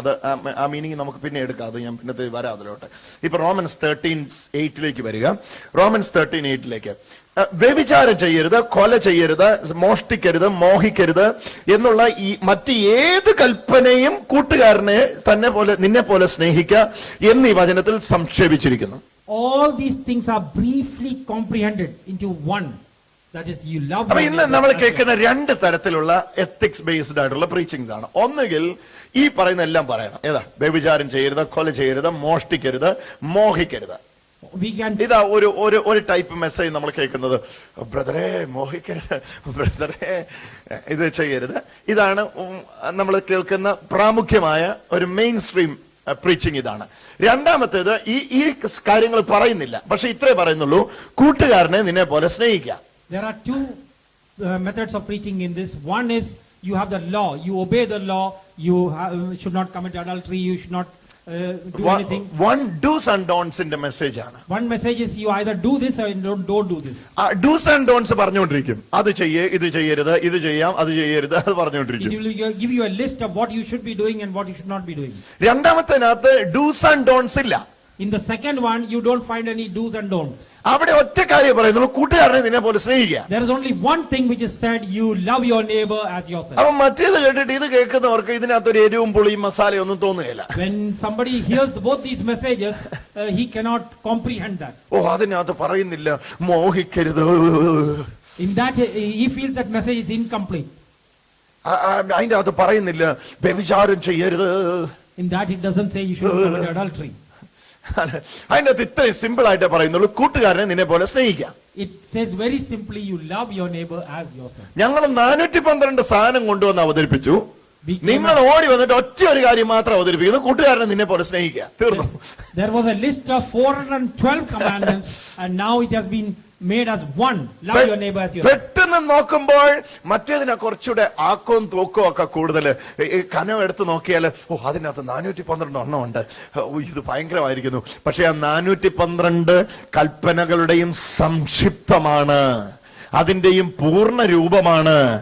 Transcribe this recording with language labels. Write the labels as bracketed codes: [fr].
[ml] അത് ആ മീനിങ് നമുക്ക് പിന്നെ എടുക്കാം, അത് ഞാൻ പിന്നത്തെ വരാം അതിലോട്ട്. ഇപ്പൊ റോമൻസ് 13:8 വരിക. റോമൻസ് 13:8 വ്യഭിചാരം ചെയ്യരുത്, കൊല ചെയ്യരുത്, മോഷ്ടിക്കരുത്, മോഹിക്കരുത് എന്നുള്ള ഈ മറ്റ് ഏത് കൽപ്പനയും കൂട്ടുകാരനെ നിന്നെ പോലെ സ്നേഹിക്കുക എന്നീ വചനത്തിൽ സംക്ഷേപിച്ചിരിക്കുന്നു. [en] All these things are briefly comprehended into one. That is, you love. [ml] അപ്പൊ ഇന്ന് നമ്മൾ കേൾക്കുന്ന രണ്ട് തരത്തിലുള്ള എത്തിക്സ് ബേസ്ഡ് ആയിട്ടുള്ള പ്രീച്ചിങ്സ് ആണ്. ഒന്നുകിൽ ഈ പറയുന്ന എല്ലാം പറയണം. ഏതാ? വ്യഭിചാരം ചെയ്യരുത്, കൊല ചെയ്യരുത്, മോഷ്ടിക്കരുത്, മോഹിക്കരുത്. ഇതാ ഒരു ടൈപ്പ് മെസ്സേജ് നമ്മൾ കേൾക്കുന്നത്. ബ്രദറെ മോഹിക്കരുത്, ബ്രദറെ ഇത് ചെയ്യരുത്. ഇതാണ് നമ്മൾ കേൾക്കുന്ന പ്രാമുഖ്യമായ ഒരു മെയിൻ സ്ട്രീം പ്രീച്ചിങ്. ഇതാണ്. രണ്ടാമത്തേത് ഈ കാര്യങ്ങൾ പറയുന്നില്ല, പക്ഷെ ഇത്രേ പറയുന്നുള്ളൂ, കൂട്ടുകാരനെ നിന്നെ പോലെ സ്നേഹിക്കാം. [en] There are two methods of preaching in this. One is you have the law, you obey the law, you should not commit adultery, you should not do anything. One do's and don'ts in the message [ml] ആണ്. [en] One message is you either do this or don't do this. Do's and don'ts [ml] പറഞ്ഞുകൊണ്ടിരിക്കും. അത് ചെയ്യേ, ഇത് ചെയ്യരുത്, ഇത് ചെയ്യാം, അത് ചെയ്യരുത്, അത് പറഞ്ഞുകൊണ്ടിരിക്കും. [en] It will give you a list of what you should be doing and what you should not be doing. [ml] രണ്ടാമത്തേനകത്ത് [en] do's and don'ts [ml] ഇല്ല. [en] In the second one, you don't find any do's and don'ts. [ml] അവിടെ ഒറ്റ കാര്യം പറയുന്നു, കൂട്ടുകാരനെ നിന്നെ പോലെ സ്നേഹിക്കുക. [en] There is only one thing which is said, you love your neighbor as yourself. [ml] അപ്പൊ മറ്റേത് കേട്ടിട്ട് ഇത് കേൾക്കുന്നവർക്ക് ഇതിനകത്തൊരു എരിവും പുളിയും മസാലയും ഒന്നും തോന്നുകയില്ല. [en] When somebody hears both these messages, he cannot comprehend that. [ml] അതിനകത്ത് പറയുന്നില്ല മോഹിക്കരുത്. [en] In that, he feels that message is incomplete. [ml] അതിന്റെ അകത്ത് പറയുന്നില്ല വ്യഭിചാരം ചെയ്യരുത്. [en] In that, it doesn't say you should commit adultery. [ml] അതിന്റെ അകത്ത് ഇത്രയും സിമ്പിൾ ആയിട്ട് പറയുന്നുള്ളൂ, കൂട്ടുകാരനെ നിന്നെ പോലെ സ്നേഹിക്കാം. [en] It says very simply, you love your neighbor as yourself. [ml] ഞങ്ങൾ 412 സാധനം കൊണ്ടുവന്ന് അവതരിപ്പിച്ചു. നിങ്ങൾ ഓടി വന്നിട്ട് ഒറ്റ ഒരു കാര്യം മാത്രം അവതരിപ്പിക്കുന്നു, കൂട്ടുകാരനെ നിന്നെ പോലെ സ്നേഹിക്കുക. തീർന്നു. [en] There was a list of 412 commandments and now it has been made as one. Love your neighbor as yourself. [ml] പെട്ടെന്ന് നോക്കുമ്പോൾ മറ്റേതിനെ കുറച്ചുകൂടെ ആക്കവും തൂക്കവും ഒക്കെ കൂടുതൽ കനം എടുത്ത് നോക്കിയാൽ അതിനകത്ത് 412 ഉണ്ട്, ഇത് ഭയങ്കരമായിരിക്കുന്നു. പക്ഷെ ആ 412 കൽപ്പനകളുടെയും സംക്ഷിപ്തമാണ്, അതിന്റെയും പൂർണ്ണ രൂപമാണ്.